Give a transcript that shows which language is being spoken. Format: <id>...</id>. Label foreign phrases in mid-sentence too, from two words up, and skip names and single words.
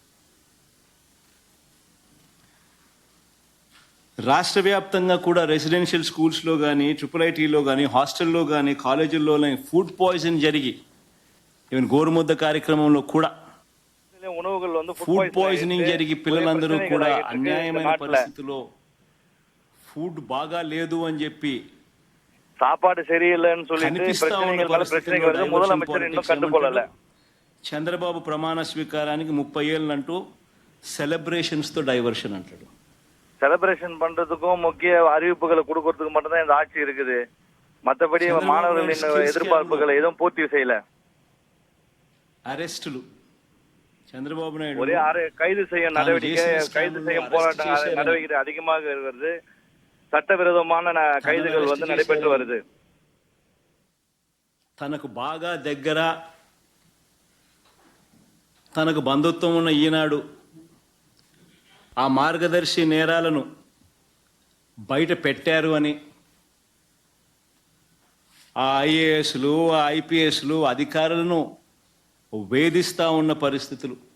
<te>రాష్ట్ర వ్యాప్తంగా కూడా</te> <en>residential schools</en> <te>కానీ, IIITలో కానీ, హాస్టల్లో కానీ, కాలేజీల్లో</te> <en>food poison</en> <te>జరిగి ఈవెన్ గోరుముద్ద కార్యక్రమంలో కూడా</te> <en>food poisoning</en> <te>జరిగి పిల్లలందరూ కూడా అన్యాయమైన పరిస్థితిలో ఫుడ్ బాగా లేదు అని చెప్పి</te> <ta>சாப்பாடு சரியில்லைன்னு சொல்லிட்டு பிரச்சனைகள் மேல பிரச்சனைகள் வருது. முதலமைச்சர் இன்னும் கண்டுகொள்ளல.</ta> <te>చంద్రబాబు ప్రమాణ స్వీకారానికి 30 ఏళ్ళు అంటూ సెలబ్రేషన్స్తో డైవర్షన్ అంటాడు.</te> <ta>செலிப்ரேஷன் பண்றதுக்கும் முக்கிய அறிவிப்புகளை கொடுக்கறதுக்கு மட்டும்தான் இந்த ஆட்சி இருக்குது. மற்றபடி மாணவர்களின் எதிர்பார்ப்புகளை எதுவும் பூர்த்தி செய்யல.</ta> <te>అరెస్టులు చంద్రబాబు నాయుడు</te> <ta>ஒரே கைது செய்ய நடவடிக்கை, கைது செய்ய போராட்டம் நடவடிக்கை அதிகமாக வருது. சட்டவிரோதமான கைதுகள் நடைபெற்று வருது.</ta> <te>తనకు బాగా దగ్గర, తనకు బంధుత్వం ఉన్న ఈనాడు ఆ మార్గదర్శి నేరాలను బయట పెట్టారు అని ఆ ఐఏఎస్లు, ఆ ఐపీఎస్లు అధికారులను వేధిస్తూ ఉన్న పరిస్థితులు,</te>